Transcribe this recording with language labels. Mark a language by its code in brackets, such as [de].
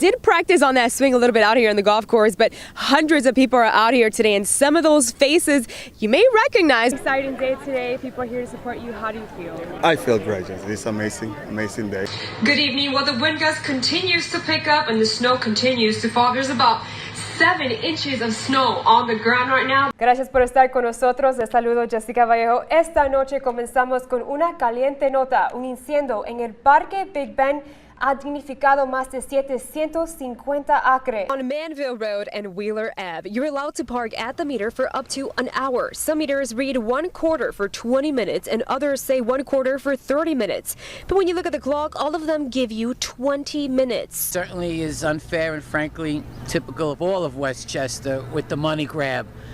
[en] Did practice on that swing a little bit out here on the golf course, but hundreds of people are out here today, and some of those faces you may recognize. Exciting day today. People are here to support you. How do you feel? I feel great. It's amazing day. Good evening. Well, the wind gust continues to pick up and the snow continues to fall. There's about 7 inches of snow on the ground right now. [es] Gracias por estar con nosotros. Les saludo Jessica Vallejo. Esta noche comenzamos con una caliente nota. Un incendio en el Parque Big Ben ha dignificado más de 750 acres. [en] On Manville Road and Wheeler Ave, you're allowed to park at the meter for up to an hour. Some meters read 1/4 for 20 minutes and others say 1/4 for 30 minutes. But when you look at the clock, all of them give you 20 minutes. Certainly is unfair and frankly typical of all of Westchester with the money grab.